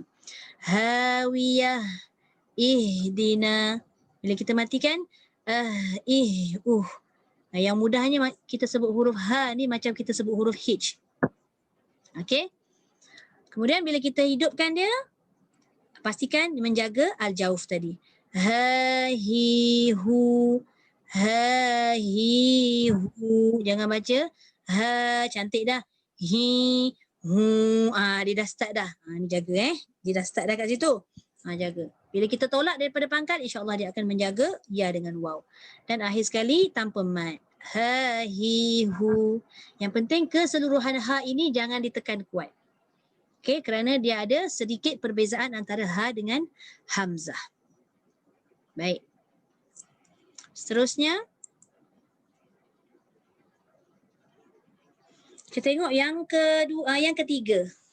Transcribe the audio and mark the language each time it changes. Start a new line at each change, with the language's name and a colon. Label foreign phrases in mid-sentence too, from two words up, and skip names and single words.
Malay: Hawiyah. Ihdina. Bila kita matikan. Yang mudahnya kita sebut huruf ha ni macam kita sebut huruf H. Okey. Kemudian bila kita hidupkan dia, pastikan menjaga al-jauf tadi. Ha hi hu. Ha hi hu. Jangan baca ha cantik dah. Hi hu. Dia dah start dah. Ni jaga Dia dah start dah kat situ. Jaga. Bila kita tolak daripada pangkal, insya-Allah dia akan menjaga ya dengan waw. Dan akhir sekali tanpa mad. Ha hi hu. Yang penting keseluruhan ha ini jangan ditekan kuat. Okey, kerana dia ada sedikit perbezaan antara ha dengan hamzah. Baik. Seterusnya kita tengok yang kedua, yang ketiga.